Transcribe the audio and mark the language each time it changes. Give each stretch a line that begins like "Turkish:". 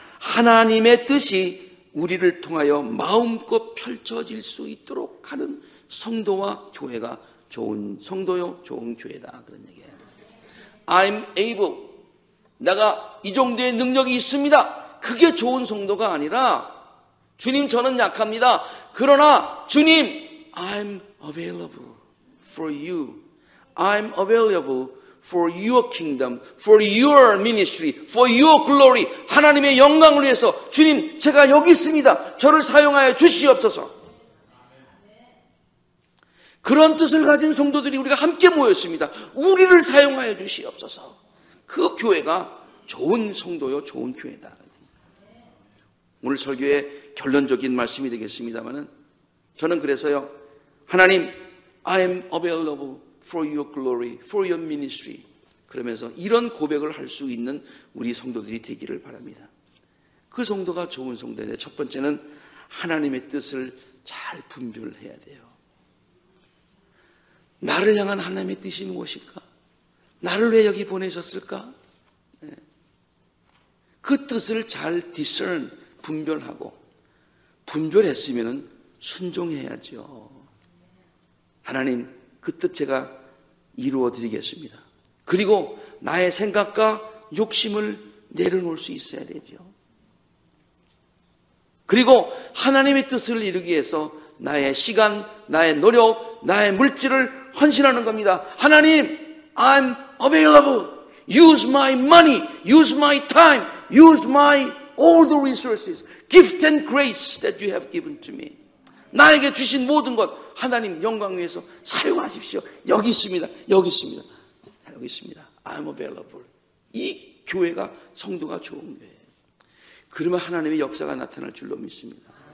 Korean: 하나님의 뜻이 우리를 통하여 마음껏 펼쳐질 수 있도록 하는 성도와 교회가 좋은 성도요, 좋은 교회다. 그런 얘기예요.
English: I'm able.
Korean: 내가 이 정도의 능력이 있습니다. 그게 좋은 성도가 아니라 주님 저는 약합니다. 그러나 주님
English: I'm available for you. I'm available for your kingdom, for your ministry, for your glory.
Korean: 하나님의 영광을 위해서 주님 제가 여기 있습니다. 저를 사용하여 주시옵소서. 그런 뜻을 가진 성도들이 우리가 함께 모였습니다. 우리를 사용하여 주시옵소서. 그 교회가 좋은 성도요, 좋은 교회다. 오늘 설교의 결론적인 말씀이 되겠습니다만은 저는 그래서요, 하나님,
English: I am available for your glory, for your ministry.
Korean: 그러면서 이런 고백을 할 수 있는 우리 성도들이 되기를 바랍니다. 그 성도가 좋은 성도인데, 첫 번째는 하나님의 뜻을 잘 분별해야 돼요. 나를 향한 하나님의 뜻이 무엇일까? 나를 왜 여기 보내셨을까? 그 뜻을 잘 discern, 분별하고, 분별했으면 순종해야죠. 하나님, 그 뜻 제가 이루어 드리겠습니다. 그리고 나의 생각과 욕심을 내려놓을 수 있어야 되죠. 그리고 하나님의 뜻을 이루기 위해서 나의 시간, 나의 노력, 나의 물질을 헌신하는 겁니다.
English: 하나님, I'm available. Use my money, use my time, use my all the resources, gift and grace that you have given to me.
Korean: 나에게 주신 모든 것 하나님 영광 위해서 사용하십시오. 여기 있습니다. 여기 있습니다. 여기 있습니다.
English: I'm available.
Korean: 이 교회가 성도가 좋은 교회예요. 그러면 하나님의 역사가 나타날 줄로 믿습니다.